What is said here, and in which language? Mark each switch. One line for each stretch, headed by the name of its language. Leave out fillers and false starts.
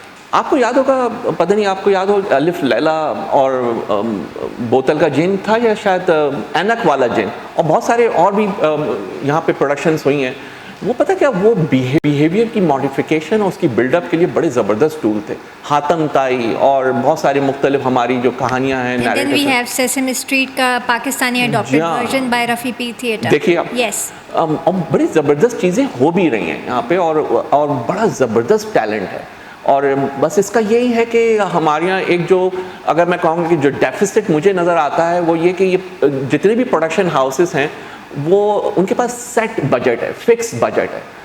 Urdu: آپ کو یاد ہوگا, پتہ نہیں آپ کو یاد ہو, الف لیلا اور بوتل کا جن تھا, یا شاید اینک والا جن, اور بہت سارے اور بھی یہاں پہ پروڈکشنز ہوئی ہیں. وہ پتہ کیا, وہ بیہیویئر کی ماڈیفیکیشن اور اس کی بلڈ اپ کے لیے بڑے زبردست ٹول تھے. حاتم تائی اور بہت سارے مختلف ہماری جو کہانیاں ہیں,
English: Then we have Sesame Street
Urdu: کا Pakistani
English: adopted version by Rafi Peer theatre.
Urdu: دیکھیے آپ,
English: yes,
Urdu: اور بڑی زبردست چیزیں ہو بھی رہی ہیں یہاں پہ, اور بڑا زبردست ٹیلنٹ ہے. اور بس اس کا یہی ہے کہ ہمارے یہاں ایک جو, اگر میں کہوں گا کہ جو ڈیفیسٹ مجھے نظر آتا ہے وہ یہ کہ یہ جتنے بھی پروڈکشن ہاؤسز ہیں وہ ان کے پاس سیٹ بجٹ ہے, فکس بجٹ ہے.